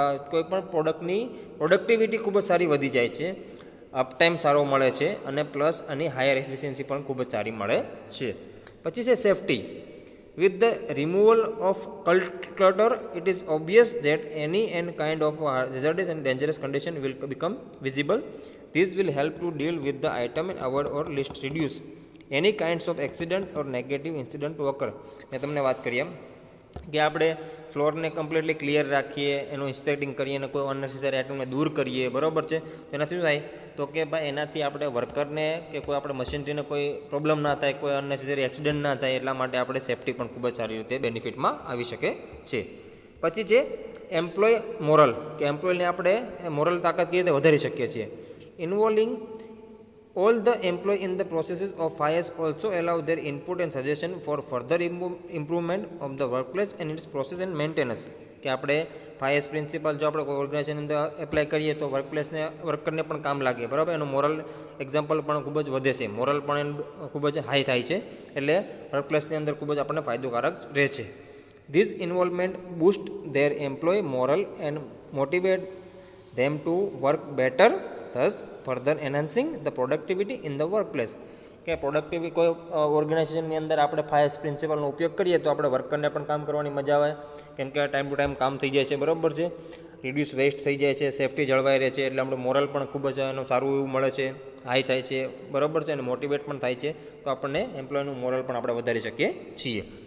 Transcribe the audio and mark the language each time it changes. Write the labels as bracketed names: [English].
[Gujarati] કોઈપણ પ્રોડક્ટની પ્રોડક્ટિવિટી ખૂબ જ સારી વધી જાય છે, અપટાઈમ સારો મળે છે, અને પ્લસ આની હાયર એફિશિયન્સી પણ ખૂબ જ સારી મળે છે. પછી છે safety. [English] With the removal of clutter it is obvious that any and kind of hazardous and dangerous condition will become visible. This will help to deal with the item and avoid or least reduce any kinds of accident or negative incident to occur. [Gujarati] મેં તમને વાત કરી એમ કે આપણે ફ્લોરને completely clear રાખીએ, એનું ઇન્સ્પેક્ટિંગ કરીએ અને કોઈ અનનેસેસરી આઇટમને દૂર કરીએ, બરાબર છે, તો એનાથી શું થાય તો કે ભાઈ એનાથી આપણે વર્કરને કે કોઈ આપણે મશીનરીને કોઈ પ્રોબ્લેમ ના થાય, કોઈ અનનેસેસરી એક્સિડન્ટ ના થાય, એટલા માટે આપણે સેફટી પણ ખૂબ જ સારી રીતે બેનિફિટમાં આવી શકે છે. પછી છે એમ્પ્લોય મોરલ, કે એમ્પ્લોયને આપણે મોરલ તાકાત કેવી રીતે વધારી શકીએ છીએ. [English] Involving all the employee in the processes of 5S also allow their input and suggestion for further improvement of the workplace and its process and maintenance. [Gujarati] કે આપણે 5S પ્રિન્સિપલ જો આપણે કોઈ ઓર્ગેનાઇઝેશન અંદર એપ્લાય કરીએ તો વર્કરને પણ કામ લાગે, બરાબર, એનું મોરલ એક્ઝામ્પલ પણ ખૂબ જ વધે છે, મોરલ પણ ખૂબ જ હાઈ થાય છે, એટલે વર્કપ્લેસની અંદર ખૂબ જ આપણને ફાયદોકારક રહે છે. [English] This involvement boost their employee moral and motivate them to work better, thus further enhancing the productivity in the workplace. [Gujarati] કે પ્રોડક્ટિવિટી કોઈ ઓર્ગેનાઇઝેશનની અંદર આપણે 5S પ્રિન્સિપલનો ઉપયોગ કરીએ તો આપણે વર્કરને પણ કામ કરવાની મજા આવે, કેમ કે ટાઈમ ટુ ટાઈમ કામ થઈ જાય છે, બરાબર છે, રિડ્યુસ વેસ્ટ થઈ જાય છે, સેફટી જળવાઈ રહે છે, એટલે આપણું મોરલ પણ ખૂબ જ એનું સારું એવું મળે છે, હાઈ થાય છે, બરાબર છે, અને મોટિવેટ પણ થાય છે, તો આપણને એમ્પ્લોયનું મોરલ પણ આપણે વધારી શકીએ છીએ.